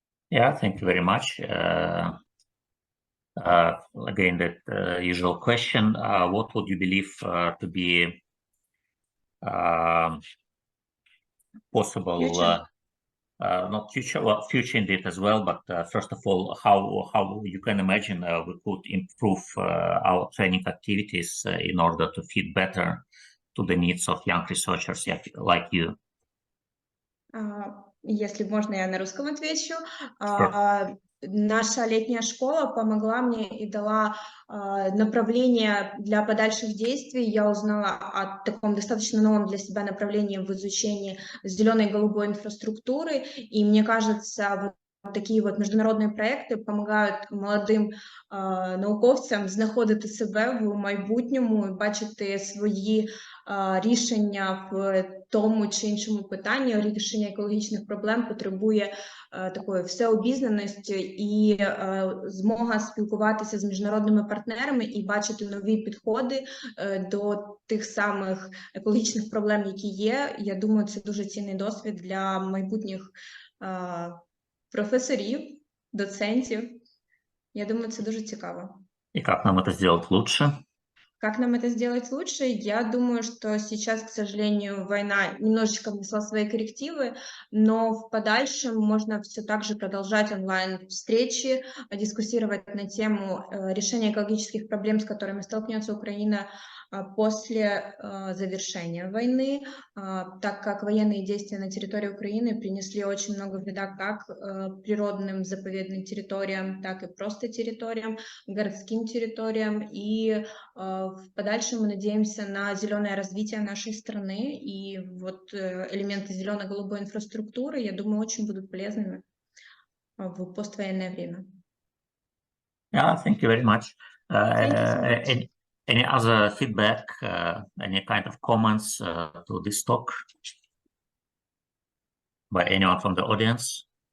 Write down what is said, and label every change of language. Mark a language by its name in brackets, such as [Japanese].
[English] Yeah, thank you very much. Again, that usual question, what would you believe to be possible, Future. not future, well, future indeed as well, but first of all, how you can imagine we could improve our training activities in order to fit better to the needs of young researchers like you? [Russian] Если можно, я на русском отвечу. [English] Sure. [Russian] Наша летняя школа помогла мне и дала направление для подальших действий. Я узнала о таком достаточно новом для себя направлении в изучении зеленой и голубой инфраструктуры. И мне кажется, вот такие вот [Ukrainian] міжнародні проекти допомагають молодим науковцям знаходити себе в майбутньому і бачити свої рішення в тому чи іншому питанні. Рішення екологічних проблем потребує такої всеобізнаності і змога спілкуватися з міжнародними партнерами і бачити нові підходи до тих самих екологічних проблем, які є. Я думаю, це дуже цінний досвід для майбутніх профессорів, доцентів. Я думаю, це дуже цікаво. [Russian] И как нам это сделать лучше? Как нам это сделать лучше? Я думаю, что сейчас, к сожалению, война немножечко внесла свои коррективы, но в подальшем можно все так же продолжать онлайн-встречи, дискуссировать на тему решения экологических проблем, с которыми столкнется Украина после завершения войны, так как военные действия на территории Украины принесли очень много вреда как природным заповедным территориям, так и просто территориям, городским территориям. И в подальшем мы надеемся на зеленое развитие нашей страны, и вот элементы зелено-голубой инфраструктуры, я думаю, очень будут полезными в поствоенное время. [English] Yeah, thank you very much. Thank you so much. Any other feedback, any kind of comments to this talk by anyone from the audience?